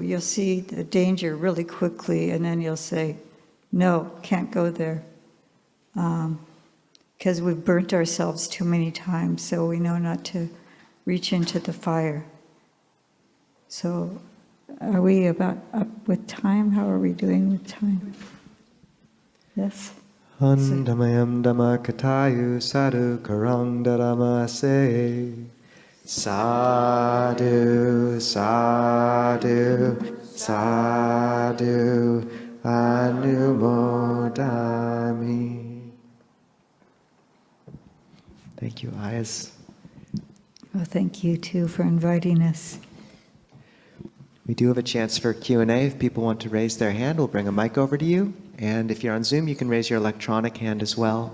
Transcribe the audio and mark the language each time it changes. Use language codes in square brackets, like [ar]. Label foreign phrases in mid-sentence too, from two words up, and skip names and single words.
[en] You'll see the danger really quickly, and then you'll say, no, can't go there. Because we've burnt ourselves too many times, so we know not to reach into the fire. So are we about up with time? How are we doing with time? Yes? [pi] Handamayam Dhammakatayu Sadhu Karang Dharamase Sadhu, sadhu, sadhu Anumodami. [en] Thank Thank you, Ayya. Well, thank you too for inviting us. We do have a chance for Q&A. If people want to raise their hand, we'll bring a mic over to you. And if you're on Zoom, you can raise your electronic hand as well.